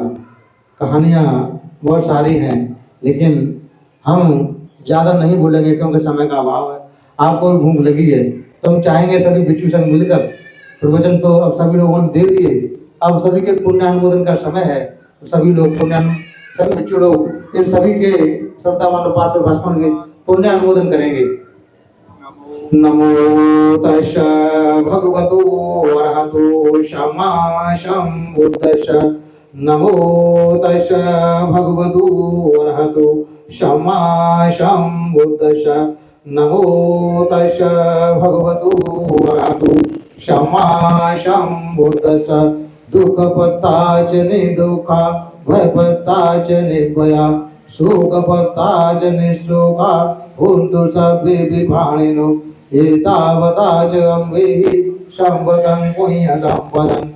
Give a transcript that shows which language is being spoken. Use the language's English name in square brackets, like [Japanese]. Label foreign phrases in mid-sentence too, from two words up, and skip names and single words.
[Hindi] कहानियाँ बहुत सारी हैं लेकिन हम ज़्यादा नहीं बोलेंगे क्योंकि समय का अभाव है। आपको भी भूख लगी है तो हम चाहेंगे सभी भिक्षु संघ मिलकर, प्रवचन तो अब सभी लोगों ने दे दिए, अब सभी के पुण्यानुमोदन का समय है। तो सभी लोग सभी भिक्षु लोग इन सभी के श्रद्धावान उपासक भाषण के पुण्यानुमोदन करेंगे। [Pali] नमो तस्स भगवतो अरहतो सम्मा सम्बुद्दस्स। नमो तस्स भगवतो अरहतो सम्मा सम्बुद्दस्स। नमो तस्स भगवतो अरहतो सम्मा सम्बुद्दस्स। दुःख पत्ता च निर्दुःखा, भय पत्ता च निर्भया, शोक पत्ता च निःशोका, हुन्तु सर्वे विभाणिनो। एतावता च अम्भेहि सम्पदं पुण्य सम्पदं।